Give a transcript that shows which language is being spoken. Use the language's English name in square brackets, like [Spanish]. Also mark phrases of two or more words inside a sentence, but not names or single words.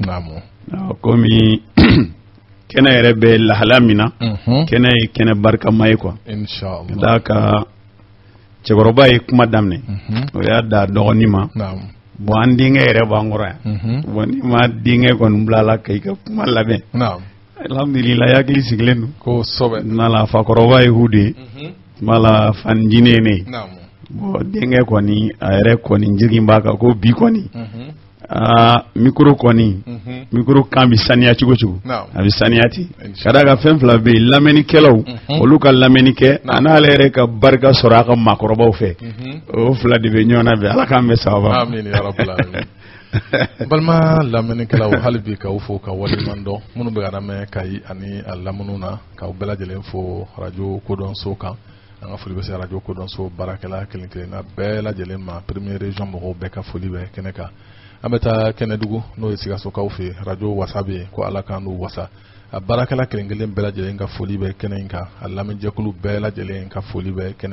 [Bambara] komi kɛnɛ yɛrɛ bɛ lahala min na kɛnɛ ye kɛnɛ barikama ye quoi ka d'a kan cɛkɔrɔba ye kuma daminɛ o y'a da dɔgɔnin ma bon an denkɛ yɛrɛ b'an kɔrɔ yan bon ni ma denkɛ kɔni bila la ka i ka kuma labɛn alhamdulillah i hakili sigilen don kosɛbɛ n'Ala fakɔrɔba ye hu de ye m'Ala fanijine ye ne ye bon denkɛ kɔni a yɛrɛ kɔni jigin b'a kan ko bi kɔni micro kɔni micro kan bɛ saniya cogo cogo a bɛ saniya ten ka d'a kan fɛn fila bɛ yen lamɛnnikɛlaw olu ka lamɛnni kɛ a n'ale yɛrɛ ka barika sɔrɔ a ka maakɔrɔbaw fɛ o fila de bɛ ɲɔgɔn na bɛn ala k'an bɛ sababa [Arabic] آمين يا رب العالمين [Bambara] balima lamɛnnikɛlaw hali bi k'aw fo ka waleɲuman dɔn minnu bɛ ka lamɛn Kayi ani a lamɛnniw na k'aw bɛɛ lajɛlen fo radio kodɔnso kan an ka foli bɛ se radio kodɔnso baarakɛla kelen kelenna bɛɛ lajɛlen ma [French] premier région [Bambara] mɔgɔw bɛɛ ka foli bɛ kɛnɛ kan an bɛ taa Kɛnɛdugu n'o ye Sikasokaw fɛ radio wasa bɛ yen ko ala k'an n'u wasa a baarakɛla kelen kelen bɛɛ lajɛlen ka foli bɛ kɛnɛ in kan a lamɛnjɛkulu bɛɛ lajɛlen ka foli bɛ kɛnɛ